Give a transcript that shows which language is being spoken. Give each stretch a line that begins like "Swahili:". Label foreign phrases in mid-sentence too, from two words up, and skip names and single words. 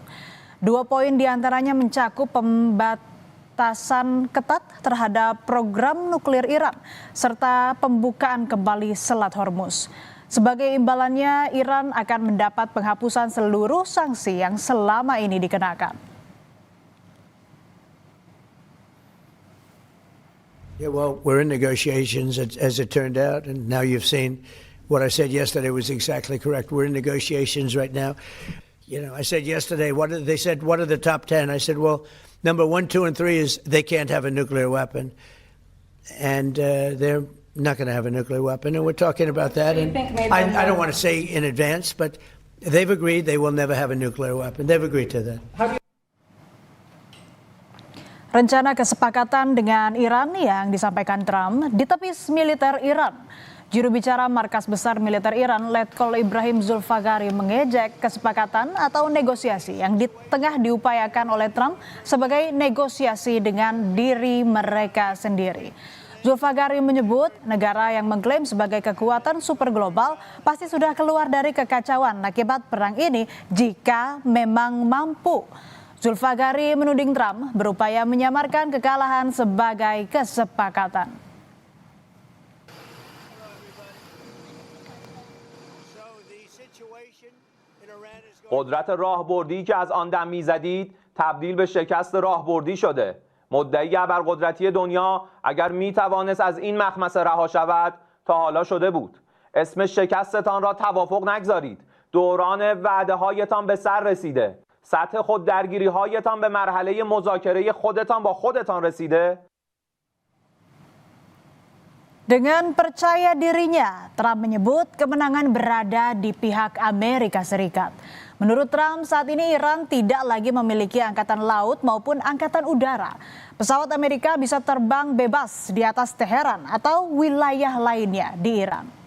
Indonesian: 2 poin diantaranya mencakup pembatasan ketat terhadap program nuklir Iran serta pembukaan kembali Selat Hormuz. Sebagai imbalannya, Iran akan mendapat penghapusan seluruh sanksi yang selama ini dikenakan.
English: Yeah, well, we're in negotiations as it turned out, and now you've seen what I said yesterday was exactly correct. We're in negotiations right now. You know, I said yesterday, they said, what are the top 10? I said, well, number 1, 2, and 3 is they can't have a nuclear weapon, and they're not going to have a nuclear weapon, and we're talking about that. And I don't want to say in advance, but they've agreed they will never have a nuclear weapon. They've agreed to that.
Indonesian: Rencana kesepakatan dengan Iran yang disampaikan Trump ditepis militer Iran. Juru bicara Markas Besar Militer Iran, Letkol Ibrahim Zulfagari, mengejek kesepakatan atau negosiasi yang tengah diupayakan oleh Trump sebagai negosiasi dengan diri mereka sendiri. Zulfagari menyebut negara yang mengklaim sebagai kekuatan super global pasti sudah keluar dari kekacauan akibat perang ini jika memang mampu. Zulfagari menuding Trump berupaya menyamarkan kekalahan sebagai kesepakatan.
Persian: قدرت راهبردی که از آن دم می‌زدید تبدیل به شکست راهبردی شده. مدعی ابرقدرتی دنیا اگر می‌توانست از این مخمصه رها شود تا حالا شده بود. اسم شکستتان را توافق نگذارید. دوران وعده‌هایتان به سر رسیده. سطح خود درگیری هایتان به مرحله مذاکره خودتان با خودتان رسیده؟
Indonesian: Dengan percaya dirinya, Trump menyebut kemenangan berada di pihak Amerika Serikat. Menurut Trump, saat ini Iran tidak lagi memiliki angkatan laut maupun angkatan udara. Pesawat Amerika bisa terbang bebas di atas Teheran atau wilayah lainnya di Iran.